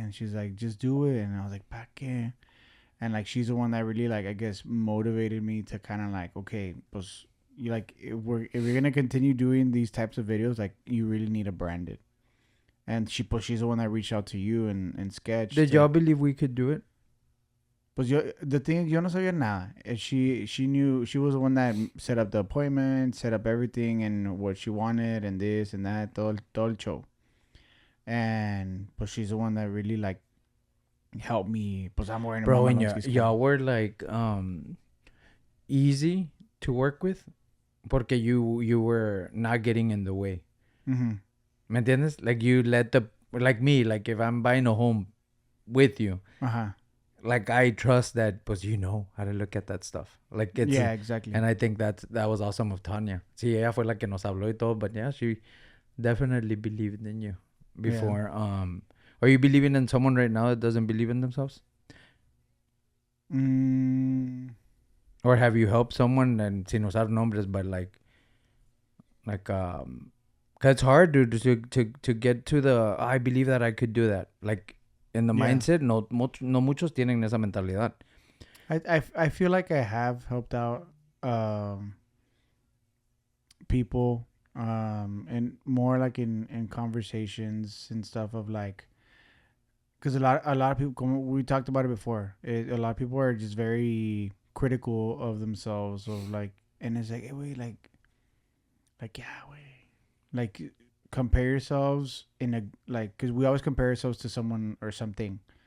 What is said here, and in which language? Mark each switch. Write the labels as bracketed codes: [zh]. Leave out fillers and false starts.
[en] And she's like, just do it. And I was like, [es] ¿pa qué? [en] And like, she's the one that really like, I guess, motivated me to kind of like, okay, pues, you like, if you're gonna continue doing these types of videos, like, you really need to brand it. And she's the one that reached out to you and Sketch. Did y'all believe we could do it? [es] Pues [en] the thing is, [es] yo no sabía nada. [en] She knew, she was the one that set up the appointment, set up everything and what she wanted and this and that, [es] todo el show. [en] And pues she's the one that really like helped me. Pues I'm wearing bro, and y'all were like easy to work with, porque you were not getting in the way. Mm-hmm. [es] ¿Me entiendes? [en] Like you let like me, like if I'm buying a home with you. Uh-huh. Like I trust that, but you know how to look at that stuff. Like it's exactly. And I think that was awesome of Tanya. [es] Sí, ella fue la que nos habló y todo, [en] but yeah, she definitely believed in you before. Yeah. Are you believing in someone right now that doesn't believe in themselves? Or have you helped someone, and [es] sin usar nombres, [en] but like cause it's hard to get to the I believe that I could do that. Like in the mindset, [es] no muchos tienen esa mentalidad. [en] I feel like I have helped out people and more like in conversations and stuff of like, because a lot of people, we talked about it before, a lot of people are just very critical of themselves, of like, and it's like, hey, wait, like yeah, wait, like compare yourselves in a, like, because we always compare ourselves to someone or something,